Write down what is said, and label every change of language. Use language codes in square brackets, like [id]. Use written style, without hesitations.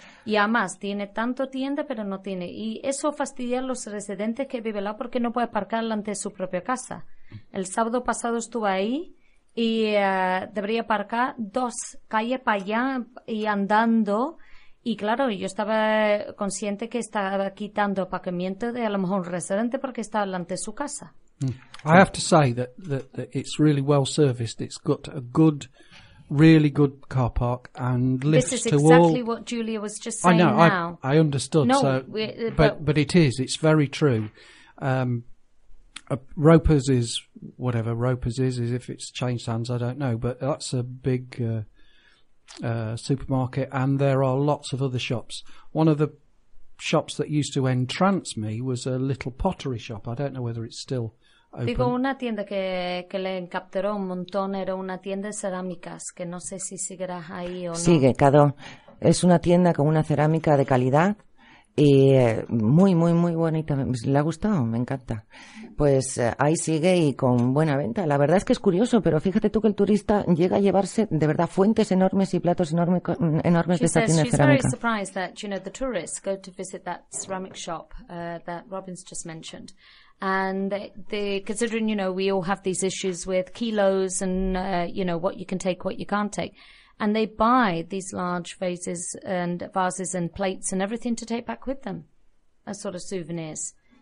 [es] Y además, tiene tanto tienda, pero no tiene. Y eso fastidia a los residentes que viven lá porque no puede parcar delante de su propia casa. El sábado pasado estuve ahí y debería parcar 2 calles para allá y andando. Y claro, yo estaba consciente que estaba quitando aparcamiento de a lo mejor un residente porque estaba delante de su casa. [en] I have to say that it's really well serviced. It's got a good, really good car park and lifts. This is to exactly all... what Julia was just saying. I know, now. I understood. No, so, but it is. It's very true. Roper's is whatever Roper's is if it's changed hands, I don't know. But that's a big supermarket, and there are lots of other shops. One of the shops that used to entrance me was a little pottery shop. I don't know whether it's still open. [es] Digo, una tienda que le encapturó un montón era una tienda de cerámicas, que no sé si seguirás ahí o no. Sigue, Cado. Es una tienda con una cerámica de calidad y muy, muy, muy bonita. ¿Le ha gustado? Me encanta. Pues ahí sigue y con buena venta. La verdad es que es curioso, pero fíjate tú que el turista llega a llevarse, de verdad, fuentes enormes y platos enormes de esta tienda de cerámica. [en] She's very surprised that, you know, the tourists go to visit that ceramic shop that Robin's just mentioned. And they, considering, you know, we all have these issues with kilos and, you know, what you can take, what you can't take. And they buy these large vases and vases and plates and everything to take back with them as sort of souvenirs.